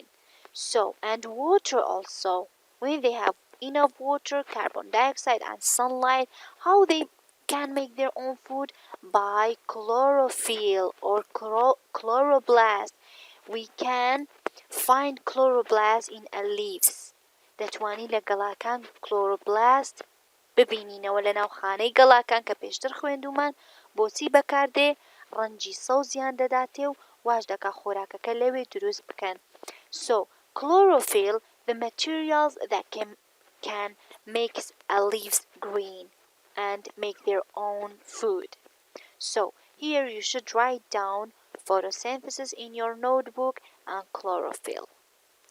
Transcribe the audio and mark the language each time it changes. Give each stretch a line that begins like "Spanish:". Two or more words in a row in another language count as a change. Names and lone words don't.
English: So, and water also, when they have enough water, carbon dioxide, and sunlight, how they can make their own food? By chlorophyll or chloroplast. We can find chloroplast in a leaves.
Central Kurdish: دەتوانی لە گەڵاکان chloroplast ببینینەوە لە ناوخانەی گەڵاکان کە پێشتر خوێندومان بۆچی بەکاردێ ڕەنگی سەوزیان دەداتێ و واش دەکا خۆراکەکە لەوێ دروست بکەن.
English: So chlorophyll, the materials that can make a leaves green and make their own food. So here you should write down photosynthesis in your notebook and chlorophyll.